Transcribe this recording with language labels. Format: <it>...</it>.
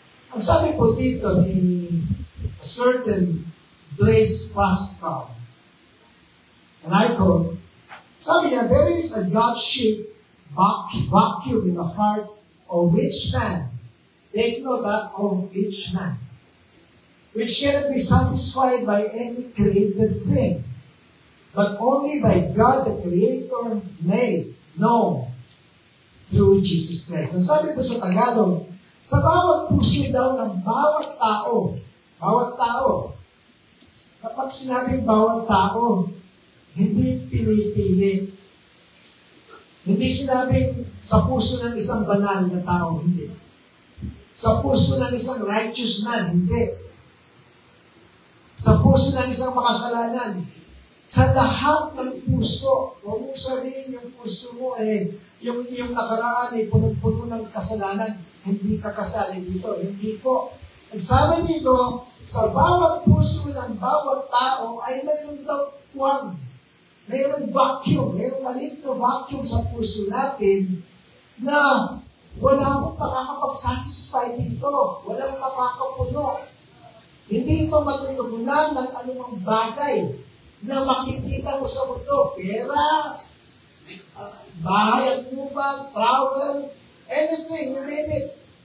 <tl>Ang sabi po dito ni</tl> <en>a certain Blaise Pascal, and I quote,</en> <tl>sabi niya,</tl> <en>there is a God-shaped vacuum in the heart of each man. Take note that of each man, which cannot be satisfied by any created thing, but only by God the Creator made known through Jesus Christ.</en> <tl>Ang sabi po sa Tagalog, sa bawat puso daw ng bawat tao, kapag sinabing bawat tao, hindi pinipili. Hindi sinabing sa puso ng isang banal na tao, hindi. Sa puso ng isang righteous man, hindi. Sa puso ng isang makasalanan, sa lahat ng puso. Huwag mong sabihin yung puso mo yung iyong nakaraan ay punong-puno ng kasalanan. Hindi ka kasali dito. Hindi po. Ang sabi dito, sa bawat puso ng bawat tao ay mayroon daw tuwang. Mayroong vacuum. Mayroong maliit na vacuum sa puso natin na wala mong makakapag-satisfy dito. Walang makakapuno. Hindi ito matutugunan ng anumang bagay na makikita mo sa mundo. Pera, bahay at lupa,</tl> <en>travel, anything, you name it.</en>